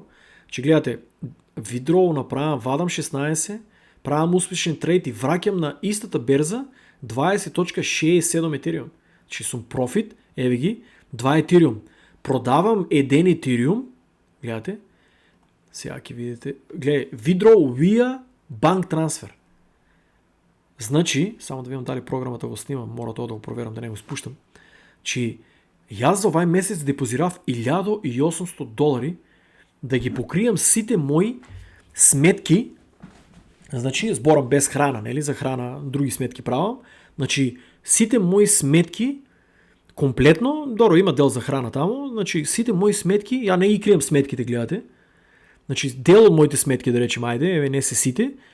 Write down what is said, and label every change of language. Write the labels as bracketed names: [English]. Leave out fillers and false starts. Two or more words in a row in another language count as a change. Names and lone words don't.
[Macedonian] Че гледате, withdraw направам, вадам 16, правам успешен трейд и враќам на истата берза 20.67 Ethereum. Че сум профит, еве ги, 2 Ethereum. Продавам 1 Ethereum, гледате, сега ќе видите, гледај, [English] withdraw via bank transfer. [Macedonian] Значи, само да видам дали програмата го снимам, мора тоа да го проверам, да не го спуштам, че јас за овај месец депозирав $1,800 да ги покријам сите мои сметки, значи зборам без храна, нели, за храна други сметки правам, значи сите мои сметки комплетно, добро има дел за храна таму, значи сите мои сметки, ја не ги крием сметките, гледате, значи дел од моите сметки, да речем, ајде, еве не се сите,